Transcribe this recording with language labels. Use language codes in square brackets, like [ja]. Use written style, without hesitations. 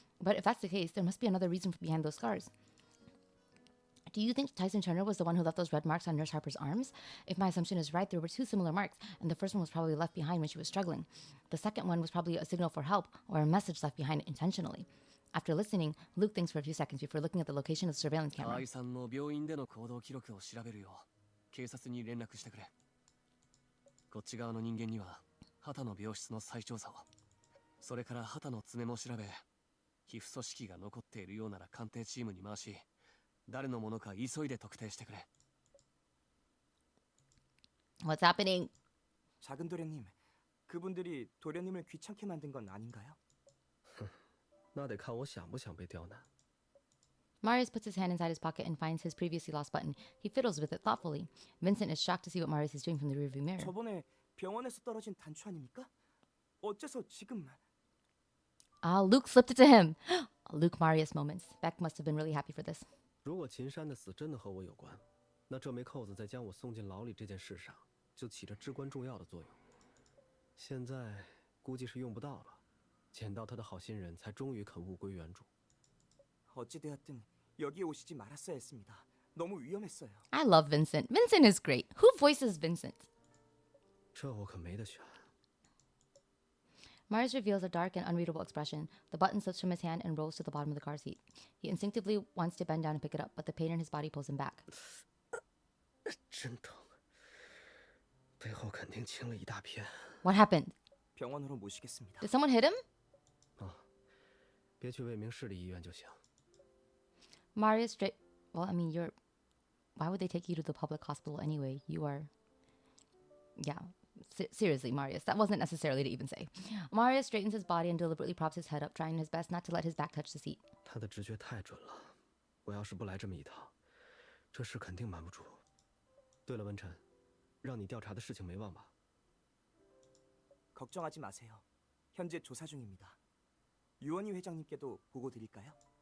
[en] But if that's the case, there must be another reason behind those scars. Do you think Tyson Turner was the one who left those red marks on Nurse Harper's arms? If my assumption is right, there were two similar marks, and the first one was probably left behind when she was struggling. The second one was probably a signal for help or a message left behind intentionally. After listening, Luke thinks for a few seconds before looking at the location of the surveillance camera. [ja] 河合さんの病院での行動記録を調べるよう警察に連絡してくれ。こっち側の人間には畑の病室の再調査を、それから畑の爪も調べ、皮膚組織が残っているようなら鑑定チームに回し、誰のものか急いで特定してくれ。 [en] What's happening? [ko] 작은 도련님, 그분들이 도련님을 귀찮게 만든 건 아닌가요? [zh] 那得看我想不想被刁难。 [en] Marius puts his hand inside his pocket and finds his previously lost button. He fiddles with it thoughtfully. Vincent is shocked to see what Marius is doing from the rearview mirror. [ko] 저번에 병원에서 떨어진 단추 아닙니까? 어째서 지금... [en] Luke slipped it to him. Luke Marius moments. Beck must have been really happy for this. [zh] 如果秦山的死真的和我有关，那这枚扣子在将我送进牢里这件事上就起着至关重要的作用。现在估计是用不到了，捡到他的好心人才终于肯物归原主。 [ko] 어찌되었든 여기에 오시지 말았어야 했습니다. 너무 위험했어요. [en] I love Vincent. Vincent is great. Who voices Vincent? [zh] 这我可没得选。 [en] Marius reveals a dark and unreadable expression. The button slips from his hand and rolls to the bottom of the car seat. He instinctively wants to bend down and pick it up, but the pain in his body pulls him back. [zh] 真疼，背后肯定青了一大片。 [en] What happened? [ko] 병원으로 모시겠습니다. [en] Did someone hit him? [zh] 别去魏明市立医院就行。 [en] Marius straight... Well, I mean, you're... Why would they take you to the public hospital anyway? You are... Yeah. Seriously, Marius, that wasn't necessarily to even say. Marius straightens his body and deliberately props his head up, trying his best not to let his back touch the seat. [zh] 他的直觉太准了，我要是不来这么一套，这事肯定瞒不住。对了，文晨，让你调查的事情没忘吧？ [ko] 걱정하지 마세요. 현재 조사 중입니다. 유원희 회장님께도 보고 드릴까요?